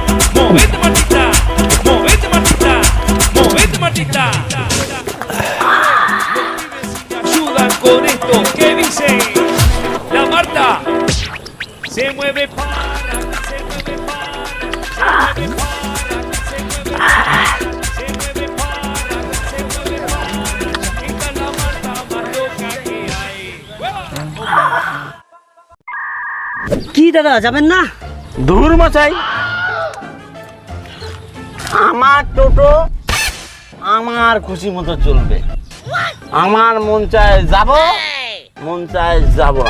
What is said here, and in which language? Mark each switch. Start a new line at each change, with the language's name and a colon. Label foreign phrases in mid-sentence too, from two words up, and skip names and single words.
Spanish: Ayudan con esto que dice la Marta. Se mueve para, se mueve para. Esta es la Marta más loca que hay.
Bangla: কি দাদা যাবেন না? দূর মশাই, আমার টোটো আমার খুশি মতো চলবে। আমার মন চায় যাব, মন চায় যাব না।